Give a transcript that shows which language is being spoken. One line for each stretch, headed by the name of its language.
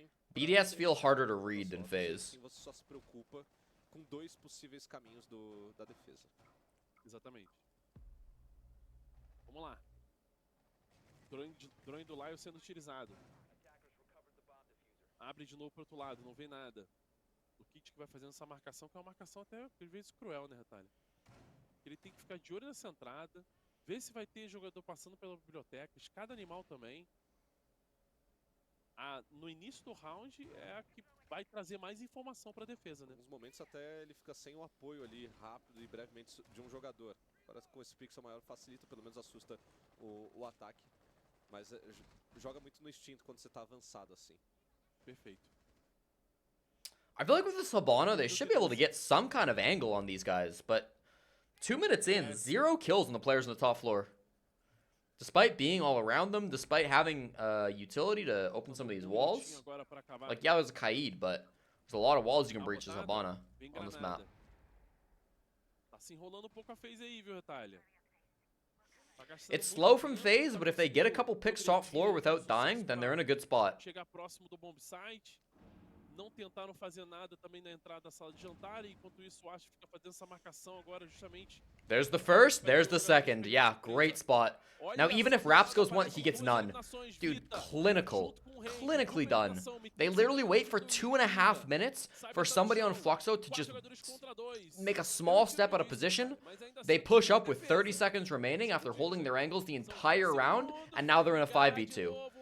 English: BDS feel harder to read than FaZe.
Portuguese: Você só se preocupa com dois possíveis caminhos da defesa. Exatamente. Vamos lá. Drone do Lyle sendo utilizado. Abre de novo pro outro lado, não vê nada. O Kit que vai fazendo essa marcação, que é uma marcação até, às vezes, cruel, né, Retalho? Ele tem que ficar de olho nessa entrada, ver se vai ter jogador passando pela biblioteca, cada animal também. No início do round é a que vai trazer mais informação para a defesa, né? Em alguns momentos até ele fica sem o apoio ali rápido e brevemente de um jogador. Agora com esse pixel maior facilita, pelo menos assusta o ataque. Mas joga muito no instinto quando você está avançado assim. Perfeito.
English: I feel like with this Habana, they should be able to get some kind of angle on these guys, but 2 minutes in, 0 kills on the players on the top floor. Despite being all around them, despite having utility to open some of these walls. Like, yeah, it was a Kaid, but there's a lot of walls you can breach as Habana on this map.
Portuguese: Tá se enrolando um pouco a phase aí, viu, Retalha?
English: It's slow from FaZe, but if they get a couple picks top floor without dying, then they're in a good spot.
Portuguese: Chegar próximo do bomb site. Não tentaram fazer nada também na entrada da sala de jantar, e enquanto isso o Ash fica fazendo essa marcação agora justamente.
English: There's the first, there's the second. Yeah, great spot. Now, even if Raps goes one, he gets none. Dude, clinically done. They literally wait for 2.5 minutes for somebody on Fluxo to just make a small step out of position. They push up with 30 seconds remaining after holding their angles the entire round, and now they're in a 5v2.